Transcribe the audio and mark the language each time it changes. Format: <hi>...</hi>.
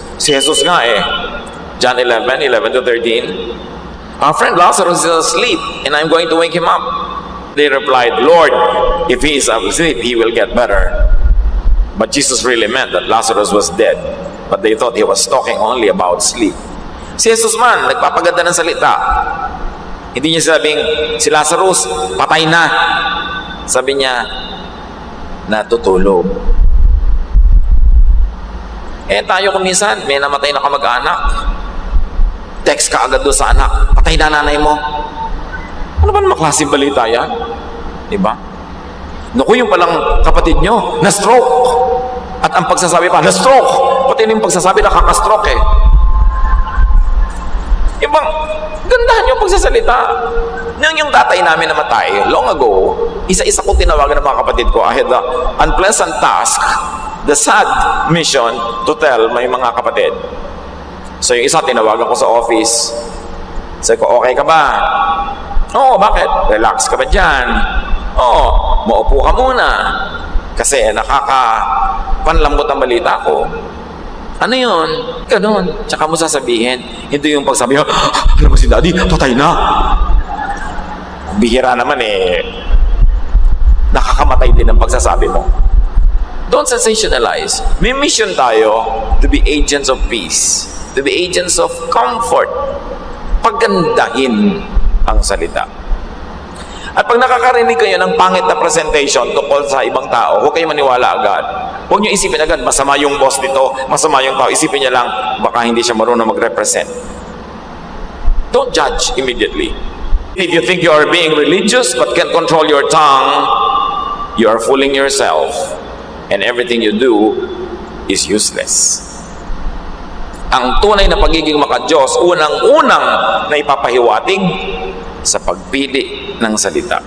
<tl>Si Jesus nga</tl> <en>John 11:11-13, our friend Lazarus is asleep and I'm going to wake him up. They replied, Lord, if he is asleep, he will get better. But Jesus really meant that Lazarus was dead. But they thought he was talking only about sleep.</en> <tl>Si Jesus man, nagpapaganda ng salita. Hindi niya sabing, si Lazarus, patay na. Sabi niya, natutulog. Tayo kung minsan, may namatay na kamag-anak. Text ka agad doon sa anak, patay na nanay mo. Ano ba naman klaseng balita yan? Diba? Naku, yung palang kapatid nyo, na-stroke. At ang pagsasabi pa, na-stroke. Pati yung pagsasabi, nakaka-stroke Ibang, gandahan yung pagsasalita. Nang yung tatay namin namatay, long ago, isa-isa kong tinawagan ng mga kapatid ko.</tl> <en>I had the unpleasant task, the sad mission to tell my</en> <tl>mga kapatid. So yung isa, tinawagan ko sa office. Sabi ko, okay ka ba? Oo, bakit? Relax ka ba dyan? Oo, maupo ka muna. Kasi nakakapanlambot ang balita ko. Ano yun? Ganun. Tsaka mo sasabihin. Hindi yung pagsabi, alam mo si Daddy, patay na. Bihira naman nakakamatay din ang pagsasabi mo.</tl> <en>Don't sensationalize.</en> <tl>May mission tayo</tl> <en>to be agents of peace, to be agents of comfort.</en> <tl>Pagandahin ang salita. At pag nakakarinig kayo ng pangit na presentation tungkol sa ibang tao, huwag kayo maniwala agad. Huwag nyo isipin agad, masama yung boss nito, masama yung tao. Isipin niya lang, baka hindi siya marunong mag-represent.</tl> <en>Don't judge immediately. If you think you are being religious but can't control your tongue, you are fooling yourself. And everything you do is useless.</en> <tl>Ang tunay na pagiging maka-Diyos, unang-unang na ipapahiwatig sa pagpili ng salita.</tl>